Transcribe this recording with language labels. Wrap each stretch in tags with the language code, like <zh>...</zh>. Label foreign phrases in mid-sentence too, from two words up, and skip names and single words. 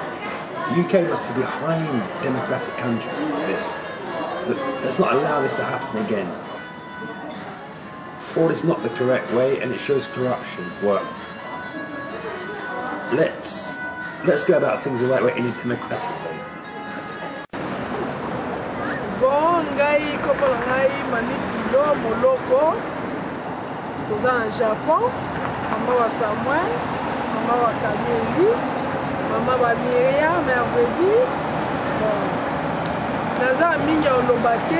<en>The UK must be behind democratic countries like this. Let's not allow this to happen again. Fraud is not the correct way, and it shows corruption work. Let's go about things the right way in a democratic way.</en> <ln>Bon, ngai kopo ngai manifilo moloko. Toza na Japon. Mama wa Samuel, mama wa Kameli, mama wa Myriam, Merveille. Bon. Naza minya olobate.</ln>